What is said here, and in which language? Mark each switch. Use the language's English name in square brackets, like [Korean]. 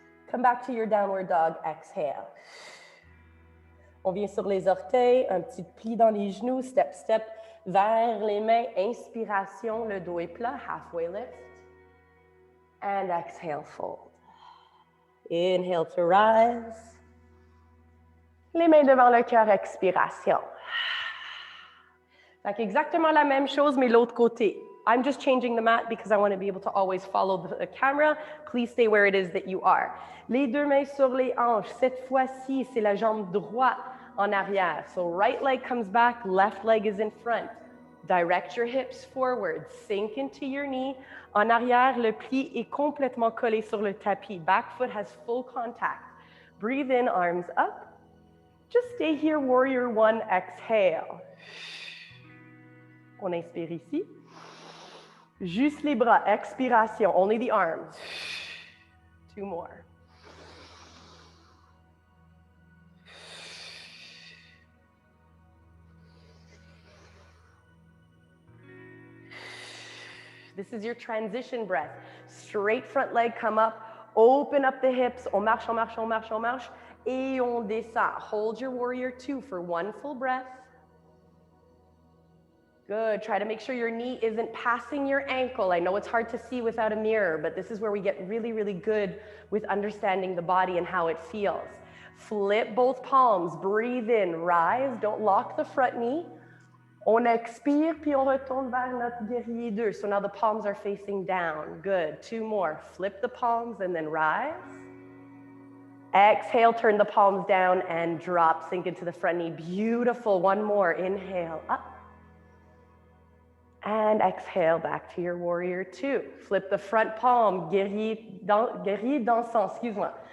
[English] Come back to your downward dog, exhale. [French] On vient sur les orteils, un petit pli dans les genoux, step, step, vers les mains, inspiration, le dos est plat, halfway lift. [English] And exhale, fold. Inhale to rise. [French] Les mains devant le cœur, expiration. Fait exactement la même chose, mais l'autre côté. [English] I'm just changing the mat because I want to be able to always follow the camera. Please stay where it is that you are. [French] Les deux mains sur les hanches. Cette fois-ci, c'est la jambe droite en arrière. [English] So right leg comes back, left leg is in front. Direct your hips forward. Sink into your knee. [French] En arrière, le pli est complètement collé sur le tapis. [English] Back foot has full contact. Breathe in, arms up. Just stay here, warrior 1, exhale. [French] On inspire ici. Juste les bras, expiration, [English] only the arms. 2 more. This is your transition breath. Straight front leg, come up, open up the hips. [French] On marche, on marche, on marche, on marche. Et on descend. [English] Hold your warrior 2 for 1 full breath. Good. Try to make sure your knee isn't passing your ankle. I know it's hard to see without a mirror, but this is where we get really, really good with understanding the body and how it feels. Flip both palms. Breathe in. Rise. Don't lock the front knee. [French] On expire, puis on retourne vers notre guerrier 2. [English] So now the palms are facing down. Good. 2 more. Flip the palms and then rise. Exhale, turn the palms down and drop. Sink into the front knee. Beautiful. 1 more. Inhale, up. And exhale back to your warrior two. Flip the front palm, [French] guerrier dansant, excuse-moi.